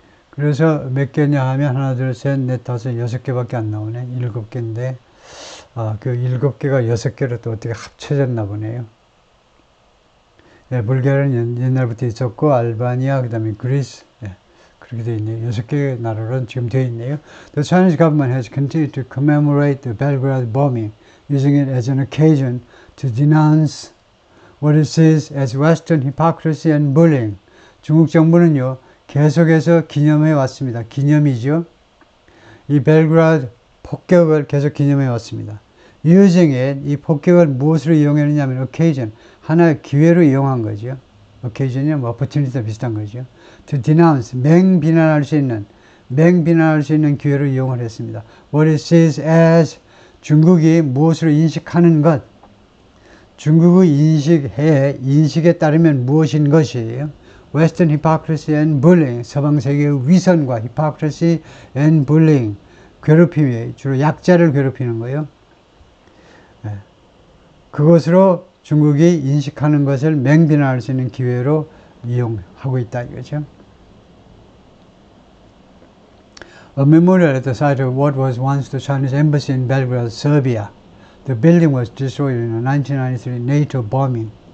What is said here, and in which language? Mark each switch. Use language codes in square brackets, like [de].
[ko] 그래서 몇 개냐 하면 하나, 둘, 셋, 넷, 다섯, 6개밖에 안 나오네. 7개인데 그 7개가 6개로 또 어떻게 합쳐졌나 보네요. 예, 불가리아는 옛날부터 있었고 알바니아, 그 다음에 그리스, 예, 그렇게 되어 있네요. 6개의 나라로 지금 되어 있네요. [en] The Chinese government has continued to commemorate the Belgrade bombing, using it as an occasion to denounce what it sees as Western hypocrisy and bullying. [ko] 중국 정부는요, 계속해서 기념해 왔습니다. 기념이죠. 이 벨그라드 폭격을 계속 기념해 왔습니다. [en] using it, [ko] 이 폭격을 무엇으로 이용했느냐면 occasion, 하나의 기회로 이용한 거죠. occasion이 뭐 opportunity와 비슷한 거죠. [en] to denounce, [ko] 맹비난할 수 있는 기회로 이용을 했습니다. [en] what it sees as, [ko] 중국이 무엇으로 인식하는 것, 중국의 인식에 따르면 무엇인 것이에요. [en] Western hypocrisy and bullying, [ko] 서방 세계의 위선과 [en] hypocrisy and bullying, [ko] 괴롭힘이 주로 약자를 괴롭히는 거예요. 네. 그것으로 중국이 인식하는 것을 맹비난할 수 있는 기회로 이용하고 있다 이거죠. [en] A memorial at the site of what was once the Chinese embassy in Belgrade, Serbia. The building was destroyed in a 1993 NATO bombing.